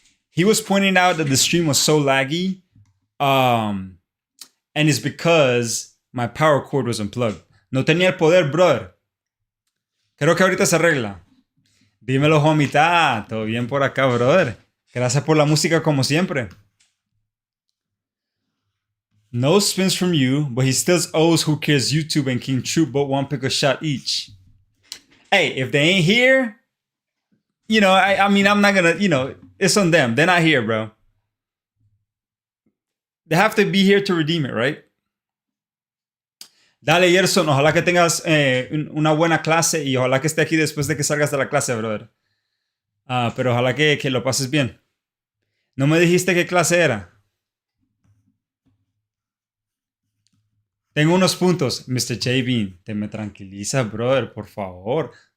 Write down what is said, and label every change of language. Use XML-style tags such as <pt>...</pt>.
<en>He was pointing out that the stream was so laggy. And it's because my power cord was unplugged.</en> <es>No tenía el poder, brother. Creo que ahorita se arregla. Dímelo, homita. Todo bien por acá, brother. Gracias por la música como siempre.</es> <en>No spins from you, but he still owes Who Cares YouTube and King Troop but one pick a shot each. Hey, if they ain't here, you know, I mean, I'm not gonna, you know, it's on them. They're not here, bro. They have to be here to redeem it, right?</en> <es>Dale, Gerson, ojalá que tengas una buena clase y ojalá que esté aquí después de que salgas de la clase, brother. Pero ojalá que lo pases bien. ¿No me dijiste qué clase era? Tengo unos puntos. Mr. J. Bean, te me tranquiliza, brother, por favor.</es>